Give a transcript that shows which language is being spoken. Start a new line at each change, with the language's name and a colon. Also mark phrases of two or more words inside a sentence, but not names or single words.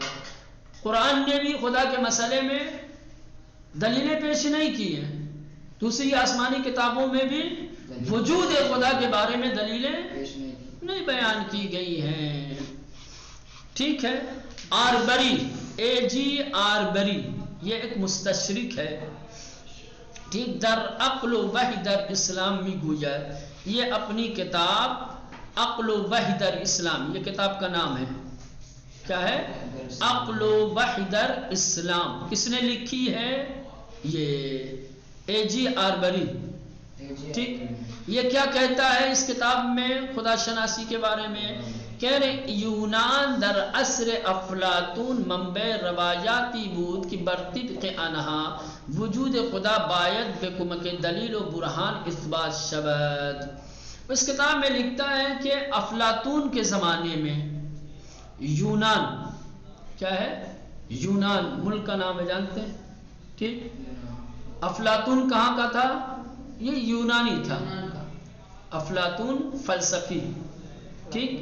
Urdu: قرآن نے بھی خدا کے مسئلے میں دلیلیں پیش نہیں کی ہیں، دوسری آسمانی کتابوں میں بھی وجود خدا کے بارے میں دلیلیں نہیں بیان کی گئی ہیں، ٹھیک ہے۔ آربری، AG آربری، یہ ایک مستشرق ہے، ٹھیک،
Persian: در عقل و وحی در اسلام می گوید،
Urdu: یہ اپنی کتاب عقل و وحی در اسلام، یہ کتاب کا نام ہے، کیا ہے؟ عقل و وحی در اسلام، کس نے لکھی ہے؟ یہ AG آربری، ٹھیک۔ یہ کیا کہتا ہے اس کتاب میں خدا شناسی کے بارے میں؟ کہہ رہے
Persian: یونان در عصر افلاطون منبع روایاتی بود کہ برطبق آنہا وجود خدا باید بکمک دلیل و برہان اثبات شود۔
Urdu: اس کتاب میں لکھتا ہے کہ افلاطون کے زمانے میں یونان، کیا ہے؟ یونان ملک کا نام ہے، جانتے ہیں، ٹھیک۔ افلاطون کہاں کا تھا؟ یہ یونانی تھا، افلاطون فلسفی، ٹھیک۔